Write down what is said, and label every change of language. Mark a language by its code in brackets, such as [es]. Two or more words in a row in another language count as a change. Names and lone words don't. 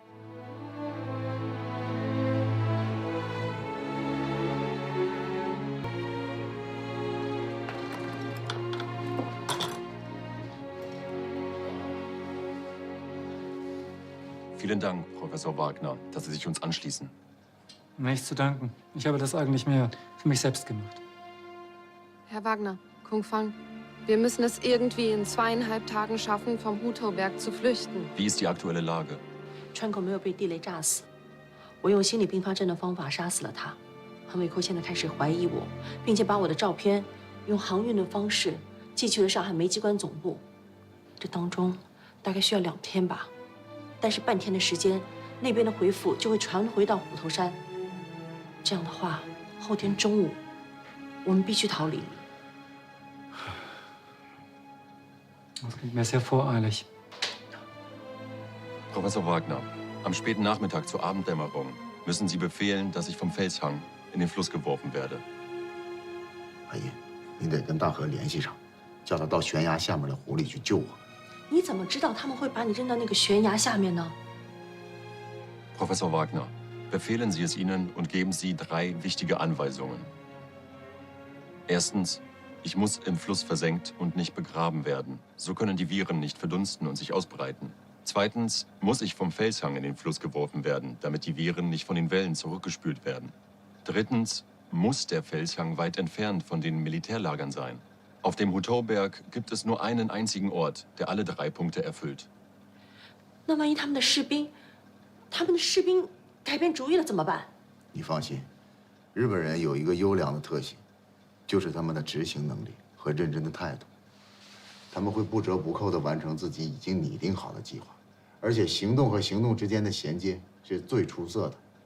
[de] Vielen Dank, Professor Wagner, dass Sie sich uns anschließen. Nichts zu danken. Ich habe das eigentlich mehr für mich selbst gemacht. Herr Wagner, Kung Fang, wir müssen es irgendwie in 2,5 Tagen schaffen, vom Hutauberg zu flüchten. Wie ist die aktuelle Lage? [zh] 川口没有被地雷炸死，我用心理并发症的方法杀死了他。韩伟扣现在开始怀疑我，并且把我的照片用航运的方式寄去了上海煤机关总部。这当中大概需要2天吧，但是半天的时间，那边的回复就会传回到虎头山。这样的话，后天中午我们必须逃离。 [de] Das klingt mir sehr voreilig. Professor Wagner, am späten Nachmittag zur Abenddämmerung müssen Sie befehlen, dass ich vom Felshang in den Fluss geworfen werde. [zh] 阿姨，你得跟大河联系上，叫他到悬崖下面的湖里去救我。你怎么知道他们会把你扔到那个悬崖下面呢？ [de] Professor Wagner, befehlen Sie es ihnen und geben Sie 3 wichtige Anweisungen. Erstens, ich muss im Fluss versenkt und nicht begraben werden. So können die Viren nicht verdunsten und sich ausbreiten. Zweitens muss ich vom Felshang in den Fluss geworfen werden, damit die Viren nicht von den Wellen zurückgespült werden. Drittens muss der Felshang weit entfernt von den Militärlagern sein. Auf dem Hutauberg gibt es nur einen einzigen Ort, der alle 3 Punkte erfüllt. [zh] 那万一他们的士兵改变主意了怎么办？你放心，日本人有一个优良的特性，就是他们的执行能力和认真的态度。他们会不折不扣地完成自己已经拟定好的计划，而且行动和行动之间的衔接是最出色的。